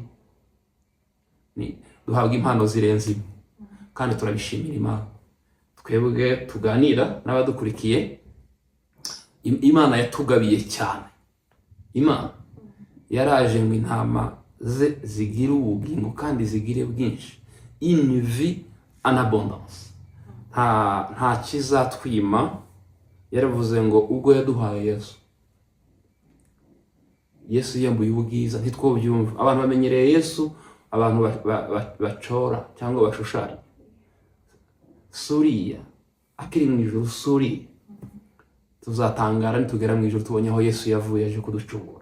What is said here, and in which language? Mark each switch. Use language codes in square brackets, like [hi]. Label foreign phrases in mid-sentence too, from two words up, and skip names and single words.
[rw] Duhabwa impano zirenze imwe kandi turabishimira Imana. Twebwe tuganira n'abadukurikiye, Imana yatugabiye cyane. Imana yaraje ngo intama ze zigire ubugingo kandi zigire bwinshi, [fr] une vie en abondance. [rw] Nta kizatwima. Yaravuze ngo ubwo yaduhaye Yesu yambuye ubwiza ntitwobyumva. Abantu bamenyereye Yesu, abantu bacora cyangwa bashushanya. Suriya akiri mu ijuru, suriya tuzatangara nitugera mu ijuru tubonye aho Yesu yavuye aje kuducungura.